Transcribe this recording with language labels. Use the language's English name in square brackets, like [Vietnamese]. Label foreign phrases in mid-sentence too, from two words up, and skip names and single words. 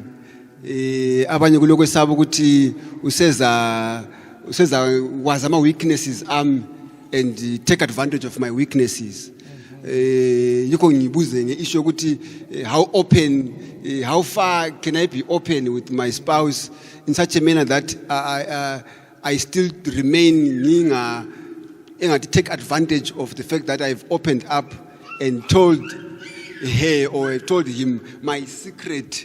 [North Ndebele] Abanye kulokwesaba ukuthi useza wazi ama weaknesses ami [English] and take advantage of my weaknesses. [North Ndebele] Yiko ngibuze ngeissue ukuthi [English] how far can I be open with my spouse in such a manner that I still remain take advantage of the fact that I've opened up and told her or told him my secret.